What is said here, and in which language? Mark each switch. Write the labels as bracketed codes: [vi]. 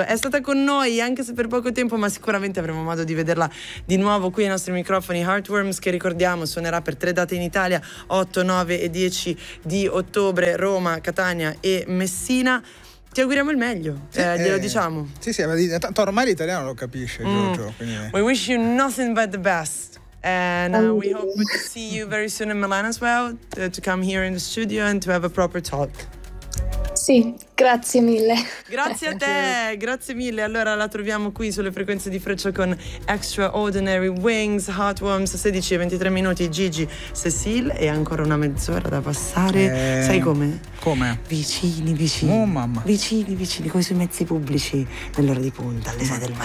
[it] È stata con noi, anche se per poco tempo, ma sicuramente avremo modo di vederla di nuovo qui ai nostri microfoni. Heartworms, che ricordiamo, suonerà per 3 date in Italia, 8, 9 e 10 di ottobre, Roma, Catania e Messina. Ti auguriamo il meglio, glielo diciamo. Sì, sì, ma tanto ormai l'italiano lo capisce, Giorgio. Quindi... [en] We wish you nothing but the best. And we hope to see you very soon in Milan as well, to come here in the studio and to have a proper talk. [it] Sì, grazie mille. Grazie a te, grazie mille. Allora la troviamo qui sulle frequenze di Freccia con Extraordinary Wings, Heartworms, 16:23 minuti, Gigi, Cecile, e ancora una mezz'ora da passare. Sai come? Come? Vicini, vicini. Oh mamma. Vicini, vicini, come sui mezzi pubblici nell'ora di punta, alle 6 del mattino.